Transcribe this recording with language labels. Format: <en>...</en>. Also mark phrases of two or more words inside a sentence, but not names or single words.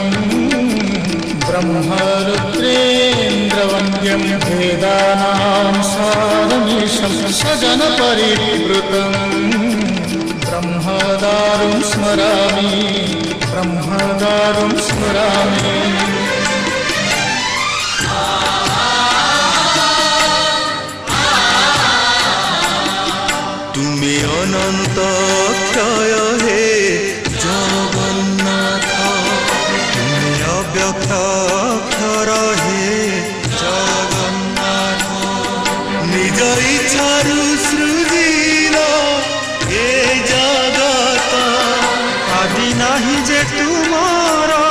<sa>ब्रह्मरुद्रेन्द्रवन्द्यं वेदानां सारमीशं सजनपरिवृतम् ब्रह्मदारुं स्मरामि ब्रह्मदारुं स्मरामि</sa> <or>ତୁମି ଅନନ୍ତ କ୍ଷୟ ହେ ଜଗନ୍ନାଥ ତୁମି ଅବ୍ୟକ୍ତ ଅକ୍ଷର ହେ ଜଗନ୍ନାଥ ନିଜ ଇଚ୍ଛାରୁ ସୃଜିଲ ଏ ଜଗତ ଆଦି ନାହିଁ ଯେ ତୁମର</or>